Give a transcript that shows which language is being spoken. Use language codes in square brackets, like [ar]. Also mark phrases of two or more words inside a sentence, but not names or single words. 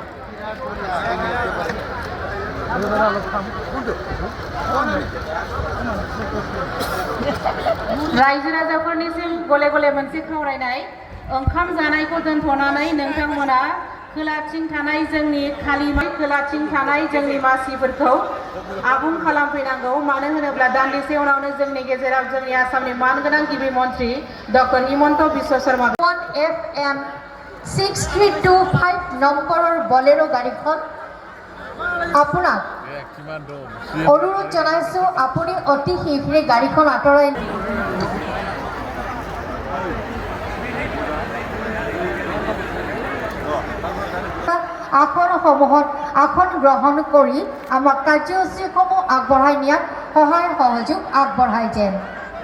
[brx] रायजो राजाफोरनिसिम गले गले मोनसे खावलायनाय ओंखाम जानायखौ दोनथ'नानै नोंथांमोना खोलाथिं थानाय जोंनि खोलाथिं थानाय जोंनि मासिफोरखौ आबुं खालामफैनांगौ। मानो होनोब्ला दान्दिसे उनावनो जोंनि गेजेराव जोंनि आसामनि मानगोनां गिबि मन्त्रि डक्टर हिमन्त बिश्व शर्मा [as] FM 6325 নম্বৰৰ বলেৰো গাড়ীখন আপোনাক অনুৰোধ জনাইছো আপুনি অতি শীঘ্ৰে গাড়ীখন আঁতৰাই আসনসমূহত আসন গ্ৰহণ কৰি আমাক কাৰ্যসূচীসমূহ আগবঢ়াই নিয়াত সহায় সহযোগ আগবঢ়াই যেন।